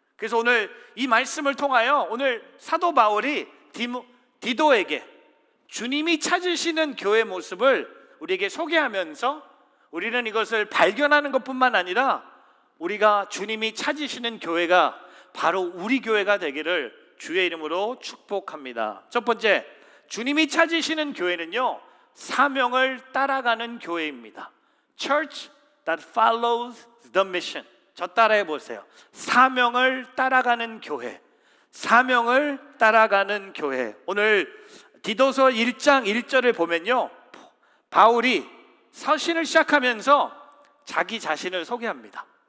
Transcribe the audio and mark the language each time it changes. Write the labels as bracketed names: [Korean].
[Korean] 그래서 오늘 이 말씀을 통하여 오늘 사도 바울이 디도에게 주님이 찾으시는 교회의 모습을 우리에게 소개하면서 우리는 이것을 발견하는 것뿐만 아니라 우리가 주님이 찾으시는 교회가 바로 우리 교회가 되기를 주의 이름으로 축복합니다. 첫 번째, 주님이 찾으시는 교회는요, 사명을 따라가는 교회입니다. [English] Church that follows the mission. [Korean] 저 따라해 보세요. 사명을 따라가는 교회, 사명을 따라가는 교회. 오늘 디도서 1장 1절을 보면요, 바울이 서신을 시작하면서 자기 자신을 소개합니다.